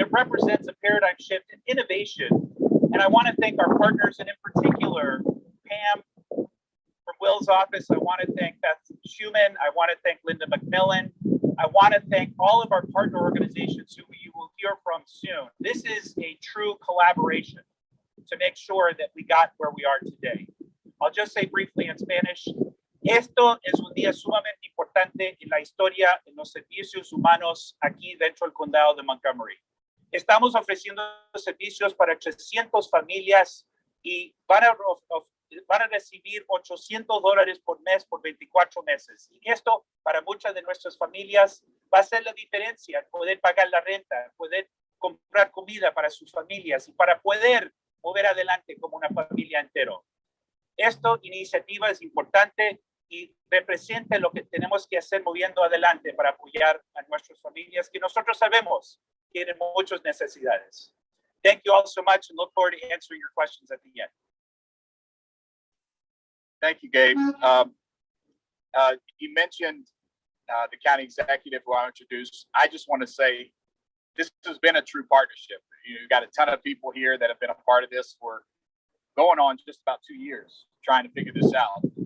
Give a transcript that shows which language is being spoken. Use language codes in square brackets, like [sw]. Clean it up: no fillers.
[en] It represents a paradigm shift in innovation. And I want to thank our partners, and in particular, Pam from Will's office. I want to thank Beth Schumann. I want to thank Linda McMillan. I want to thank all of our partner organizations who you will hear from soon. This is a true collaboration to make sure that we got where we are today. I'll just say briefly in Spanish, [es] esto es un día sumamente importante en la historia de los servicios humanos aquí dentro del condado de Montgomery. Estamos ofreciendo servicios para 300 familias y van a recibir $800 por mes por 24 meses. Y esto para muchas de nuestras familias va a ser la diferencia, poder pagar la renta, poder comprar comida para sus familias y para poder mover adelante como una familia entero. Esta iniciativa es importante y representa lo que tenemos que hacer moviendo adelante para apoyar a nuestras familias que nosotros sabemos tienen muchas necesidades. [en] Thank you all so much and look forward to answering your questions at the end. Thank you, Gabe. You mentioned the county executive who I introduced. I just want to say this has been a true partnership. You've got a ton of people here that have been a part of this for going on just about 2 years trying to figure this out.